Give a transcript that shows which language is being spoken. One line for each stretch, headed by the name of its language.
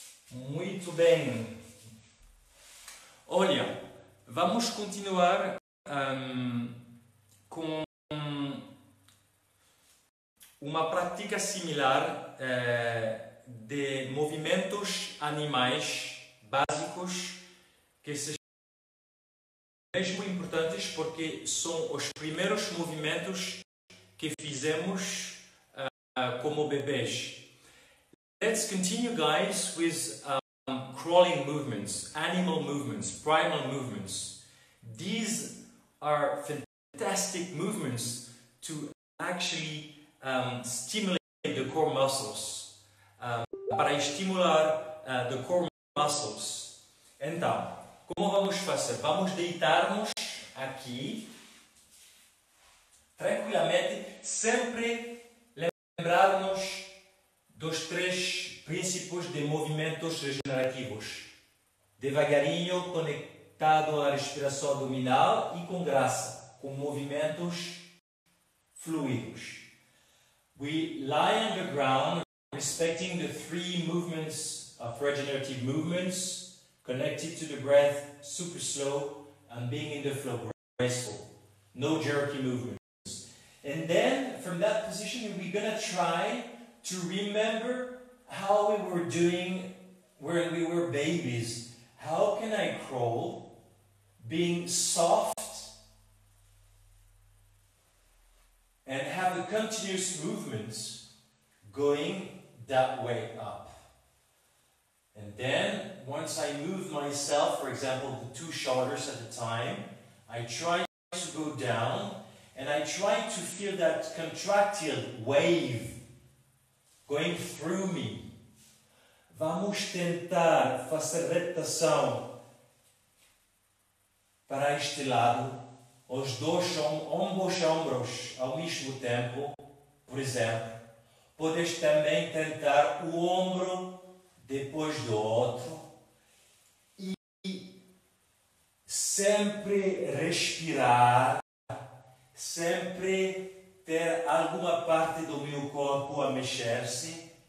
Portuguese: Muito bem. Olha, vamos continuar com uma prática similar de movimentos animais básicos que são mesmo importantes porque são os primeiros movimentos que fizemos como bebês.
English: Let's continue, guys, with crawling movements, animal movements, primal movements. These are fantastic movements to actually stimulate the core muscles,
Portuguese: para estimular
English: the core muscles.
Portuguese: Então, como vamos fazer? Vamos deitar-nos aqui, tranquilamente, sempre lembrarmos dos três princípios de movimentos regenerativos. Devagarinho, conectado à respiração abdominal e com graça, com movimentos fluidos.
English: We lie on the ground, respecting the three movements of regenerative movements, connected to the breath, super slow, and being in the flow, graceful. No jerky movements. And then, from that position, we're going to try to remember how we were doing when we were babies. How can I crawl, being soft, and have a continuous movement going that way up? And then, once I move myself, for example, the 2 shoulders at a time, I try to go down, and I try to feel that contractile wave going through me.
Portuguese: Vamos tentar fazer repetição para este lado, os dois ombros ao mesmo tempo, por exemplo. Podes também tentar o ombro depois do outro e sempre respirar, sempre ter alguma parte do meu corpo a mexer-se.